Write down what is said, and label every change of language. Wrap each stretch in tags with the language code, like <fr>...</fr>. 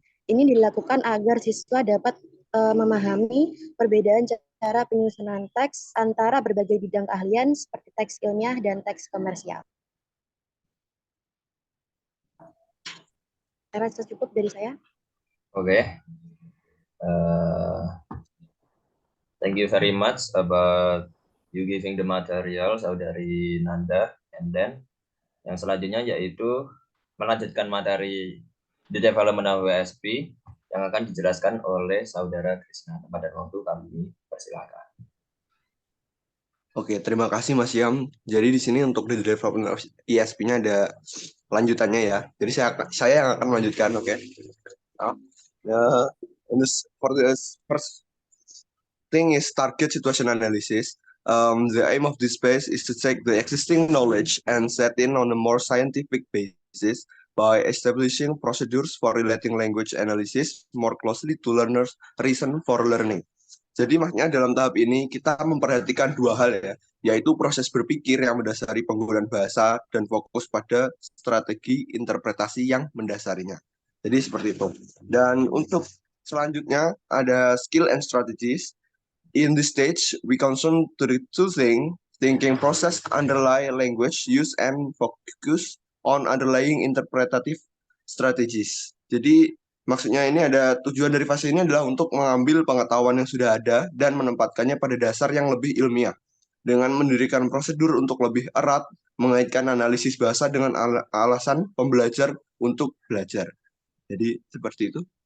<id>Ini dilakukan agar siswa dapat memahami perbedaan cara penyusunan teks antara berbagai bidang keahlian seperti teks ilmiah dan teks komersial. Saya rasa cukup dari saya. Oke.</id> <en>Thank you very much about you giving the material, Saudari Nanda. And then</en> <id>yang selanjutnya yaitu melanjutkan materi</id> <en>the development of WSP</en> <id>yang akan dijelaskan oleh Saudara Krisna. Tempat dan waktu kami persilakan. Oke, terima kasih Mas Yam. Jadi di sini untuk</id> <en>the development of ISP-nya</en> <id>ada lanjutannya ya. Jadi saya yang akan melanjutkan, oke.</id> <en>For this first thing is target situation analysis. The aim of this phase is to take the existing knowledge and set in on a more scientific basis by establishing procedures for relating language analysis more closely to learners' reason for learning.</en> <id>Jadi makanya dalam tahap ini kita memperhatikan dua hal ya, yaitu proses berpikir yang mendasari penggunaan bahasa dan fokus pada strategi interpretasi yang mendasarinya. Jadi seperti itu. Dan untuk selanjutnya ada</id> <en>skill and strategies. In this stage, we concern to the two things, thinking process underlying language use and focus on underlying interpretative strategies.</en> <id>Jadi maksudnya ini ada tujuan dari fase ini adalah untuk mengambil pengetahuan yang sudah ada dan menempatkannya pada dasar yang lebih ilmiah. Dengan mendirikan prosedur untuk lebih erat, mengaitkan analisis bahasa dengan alasan pembelajar untuk belajar. Jadi seperti itu.</id>